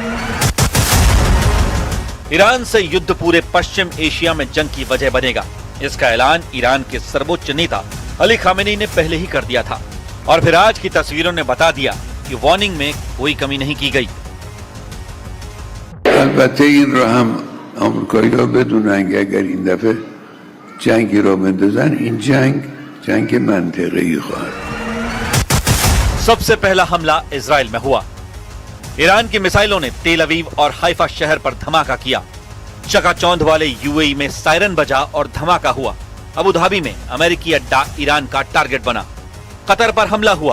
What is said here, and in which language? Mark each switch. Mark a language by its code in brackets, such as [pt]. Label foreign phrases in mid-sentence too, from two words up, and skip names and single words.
[hi] ईरान से युद्ध पूरे पश्चिम एशिया में जंग की वजह बनेगा। इसका ऐलान ईरान के सर्वोच्च नेता अली खामेनी ने पहले ही कर दिया था और फिर आज की तस्वीरों ने बता दिया कि वार्निंग में कोई कमी नहीं की गई। [fa] البته این رو هم آمریکا بدونن اگر این دفعه جنگی رو بندازن این جنگ منطقه‌ای خواهد। [hi] सबसे पहला हमला इजराइल में हुआ। ईरान की मिसाइलों ने तेल अवीव और हाइफा शहर पर धमाका किया। चकाचौंध वाले यूएई में सायरन बजा और धमाका हुआ। अबू धाबी में अमेरिकी अड्डा ईरान का टारगेट बना। कतर पर हमला हुआ।